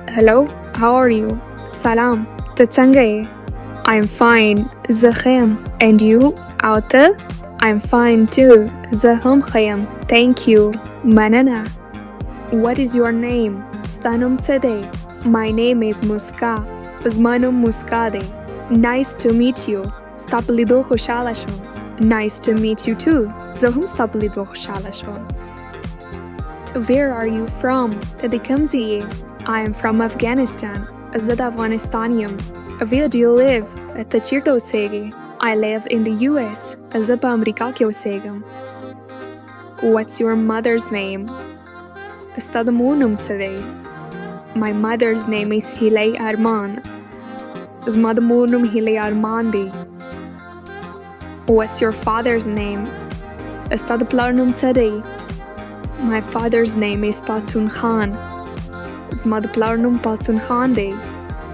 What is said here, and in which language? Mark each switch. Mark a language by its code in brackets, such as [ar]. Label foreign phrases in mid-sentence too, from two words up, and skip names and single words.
[en] Hello, how are you? Salam, [ps] ته څنګه یې؟ [en] I'm fine, [ps] زه ښه یم. [en] And you? [ps] او ته؟ [en] I'm fine too, [ps] زه هم ښه یم. [en] Thank you, مننه. What is your name? [ps] ستا نوم څه دی؟ [en] My name is Muska. [ps] زما نوم موسکا دی. [en] Nice to meet you. [ps] ستا په لیدو خوشحاله شوم. [en] Nice to meet you too. [ps] زه هم ستا په لیدو خوشحاله شوم. [en] Where are you from? [ps] ته د کوم ځای یې؟ [en] I am from Afghanistan. [ps] زه د افغانستان یم. [en] Where do you live? [ps] ته چیرته اوسېږې؟ [en] I live in the US. [ps] زه په امریکا کې اوسېږم. [en] What's your mother's name? [ps] ستا د مور نوم څه دی؟ [en] My mother's name is [ps] هیلۍ ارمان. زما د مور نوم هیلۍ ارمان دی. [en] What's your father's name? [ps] ستا د پلار نوم څه دی؟ [en] My father's name is [ps] پاسون خان. زما د پلار نوم پاسون خان دی.